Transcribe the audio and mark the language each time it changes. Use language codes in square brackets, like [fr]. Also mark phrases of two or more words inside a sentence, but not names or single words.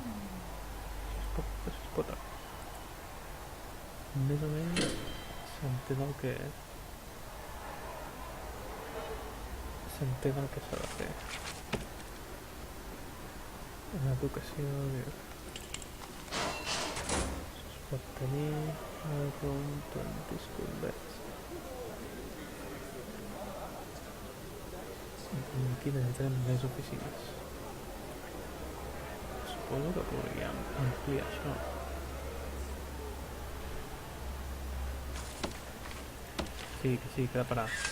[ca] Es pot més o menys s'entén el que s'ha de fer. En educació es pot tenir [en] around 20 school beds. [ca] Aquí necessitem més oficines. Suposo que podríem ampliar això. Sí, que ha de parar.